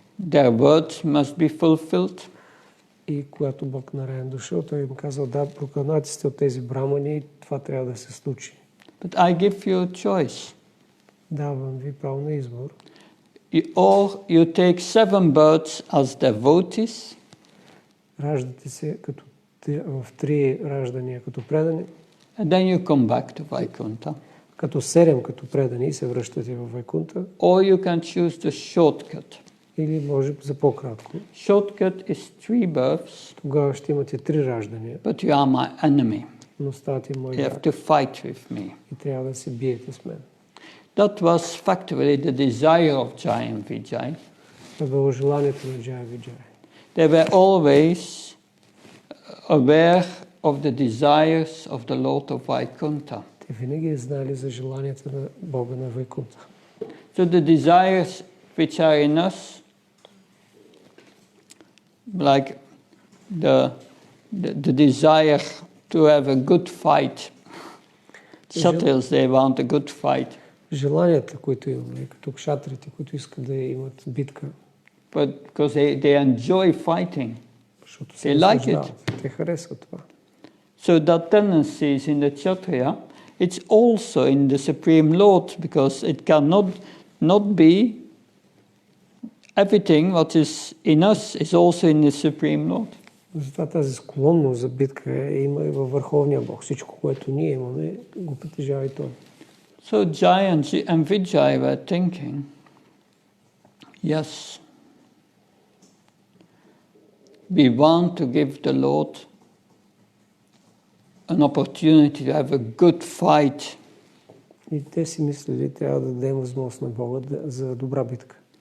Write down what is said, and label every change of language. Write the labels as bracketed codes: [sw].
[en] Their words must be fulfilled. [bg] И когато Бог Нараян дошъл, той им казал, да, прокълнати сте от тези брамани, това трябва да се случи. [en] But I give you a choice. [bg] Давам ви право на избор. [en] Or you take 7 birds as devotees. [bg] Раждате се като в 3 раждания като предани. [en] And then you come back to Vaikuntha. [bg] Като 7 като предани и се връщате в Вайкунта. [en] Or you can choose the shortcut. [bg] Или може за по-кратко. [en] Shortcut is 3 births. [bg] Тогава ще имате 3 раждания. [en] But you are my enemy. [bg] Но ставате мой [en] You have [bg] враг. [en] to fight with me. [bg] И трябва да се биете с мен. [en] That was factually the desire of Jai and Vijay. [bg] Това било желанието на Джая Виджая. [en] They were always aware of the desires of the Lord of Vaikuntha. [bg] Те винаги знали за желанията на Бога на Вайкунта. [en] So the desires which are in us, like the desire to have a good fight. Kshatriyas, they want a good fight. [bg] Желанията, които имаме, като кшатрите, които искат да имат битка. [en] But because they enjoy fighting. [bg] Защото се [en] They like [bg] наслаждават. Те харесват това. [en] So that tendency is in the Kshatriya. It's also in the Supreme Lord because it cannot not be everything what is in us is also in the Supreme Lord. [bg] Затова тази склонност за битка има и във Върховния Бог. Всичко, което ние имаме, го притежава и Той. [en] So Jai and Vijay were thinking, yes, we want to give the Lord an opportunity to have a good fight. [bg] И те си мислили, трябва да дадем възможност на Бога за добра битка.